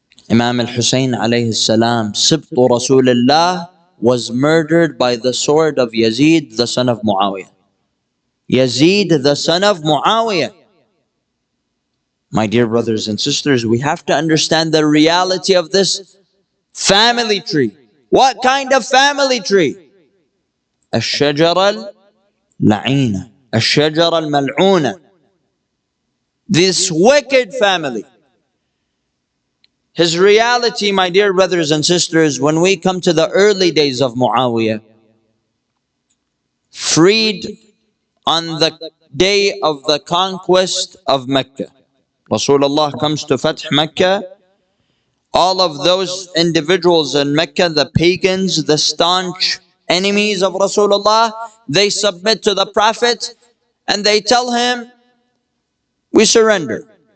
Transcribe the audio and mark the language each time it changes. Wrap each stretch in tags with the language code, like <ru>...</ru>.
<en>Imam al-Hussein alayhi salam, Sibtu Rasulullah, was murdered by the sword of Yazid, the son of Muawiyah. Yazid, the son of Muawiyah. My dear brothers and sisters, we have to understand the reality of this family tree. What kind of family tree?</en> <ar>الشجرة اللعينة, الشجرة الملعونة.</ar> <en>This wicked family. His reality, my dear brothers and sisters, when we come to the early days of Muawiyah, freed on the day of the conquest of Mecca. Rasulullah comes to Fath Mecca. All of those individuals in Mecca, the pagans, the staunch enemies of Rasulullah, they submit to the Prophet and they tell him, we surrender.</en>